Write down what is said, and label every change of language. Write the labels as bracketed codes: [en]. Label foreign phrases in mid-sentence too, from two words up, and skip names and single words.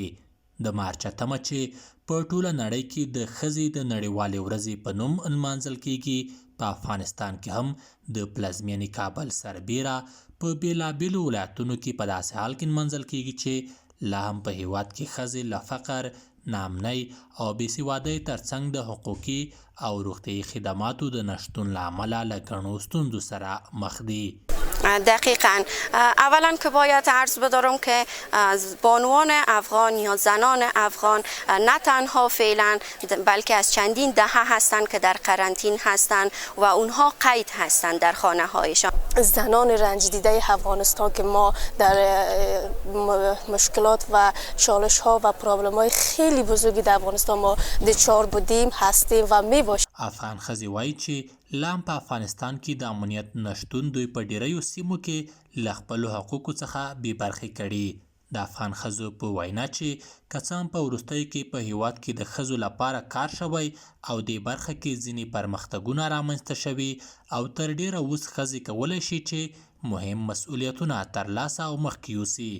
[ps] د مارچ 8 چې په ټوله نړۍ کې د ښځې د نړیوالې ورځې په نوم نمانځل کیږي، په افغانستان کې هم د پلازمینې کابل سربیره په بیلابیلو ولایتونو کې په داسې حال کې نمانځل کیږي چې لا هم په هیواد کې ښځې له فقر، ناامنۍ او بېسوادۍ ترڅنګ د حقوقي او روغتیایي خدماتو د نشتون له امله له ګڼو ستونزو سره مخ دي. [fa] دقیقا. اولا که باید عرض بدارم که بانوان افغان یا زنان افغان نه تنها فعلا بلکه از چندین دهه هستند که در قرنطین هستند و اونها قید هستند در خانه هایشان. زنان رنج دیده افغانستان که ما در مشکلات و چالش ها و پرابلم های خیلی بزرگی در افغانستان ما دچار بودیم، هستیم و می باشیم. [ps] افغان ښځې وایي چې لام په افغانستان کې د امنیت نشتون دوی په ډیریو سیمو کې له خپلو حقوقو څخه بې برخې کړي. د افغان ښځو په وینا چې که څه هم په وروستیو کې په هیواد کې د ښځو لپاره کار شوی او دې برخه کې ځینې پرمختګونه رامنځته شوي او تر ډیره اوس ښځې کولی شي چې مهم مسؤلیتونه ترلاسه او مخکې یوسي.